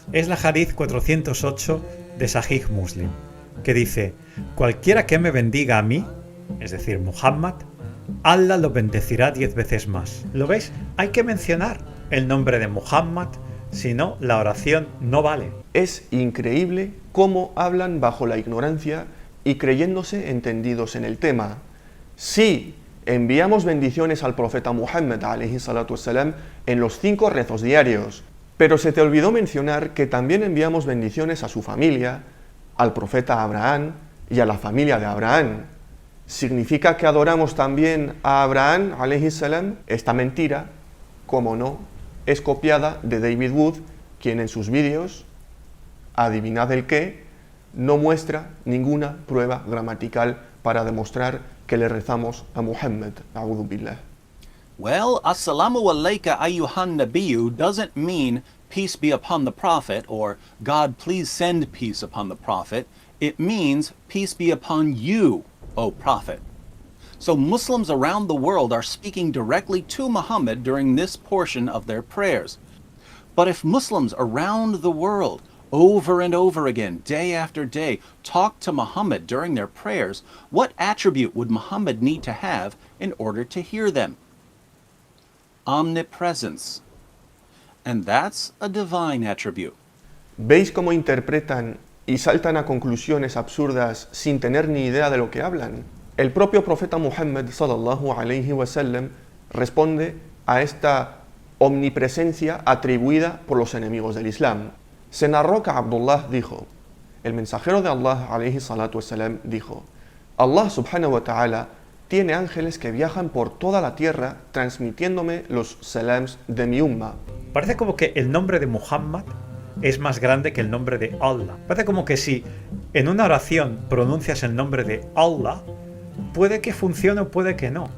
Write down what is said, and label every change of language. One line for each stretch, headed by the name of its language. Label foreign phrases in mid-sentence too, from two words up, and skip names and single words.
Spanish: Es la hadith 408 de Sahih Muslim, que dice: cualquiera que me bendiga a mí, es decir, Muhammad, Allah lo bendecirá 10 veces más. ¿Lo veis? Hay que mencionar el nombre de Muhammad, si no, la oración no vale. Es increíble cómo hablan bajo la ignorancia y creyéndose entendidos en el tema. Sí, enviamos bendiciones al profeta Muhammad
Arabic: عليه الصلاة والسلام
Spanish: en los 5 rezos diarios, pero se te olvidó mencionar que también enviamos bendiciones a su familia, al profeta Abraham y a la familia de Abraham. ¿Significa que adoramos también a Abraham
Arabic: عليه السلام?
Spanish: Esta mentira, como no, es copiada de David Wood, quien en sus vídeos, adivinad el qué, no muestra ninguna prueba gramatical para demostrar que le rezamos a Muhammad.
Arabic: أعوذ بالله.
English: Well,
Arabic: السلام عليك أيها النبي
English: doesn't mean peace be upon the prophet or God please send peace upon the prophet. It means peace be upon you, O prophet. So Muslims around the world are speaking directly to Muhammad during this portion of their prayers. But if Muslims around the world over and over again, day after day, talk to Muhammad during their prayers, what attribute would Muhammad need to have in order to hear them? Omnipresence. And that's a divine attribute.
Spanish: ¿Veis cómo interpretan y saltan a conclusiones absurdas sin tener ni idea de lo que hablan? El propio profeta Muhammad
Arabic: صلى الله عليه وسلم
Spanish: responde a esta omnipresencia atribuida por los enemigos del Islam. Se narró que Abdullah dijo, el mensajero de Allah
Arabic: عليه الصلاة والسلام
Spanish: dijo: Allah
Arabic: سبحانه وتعالى
Spanish: tiene ángeles que viajan por toda la tierra transmitiéndome los salams de mi umma. Parece como que el nombre de Muhammad es más grande que el nombre de Allah. Parece como que si en una oración pronuncias el nombre de Allah, puede que funcione o puede que no.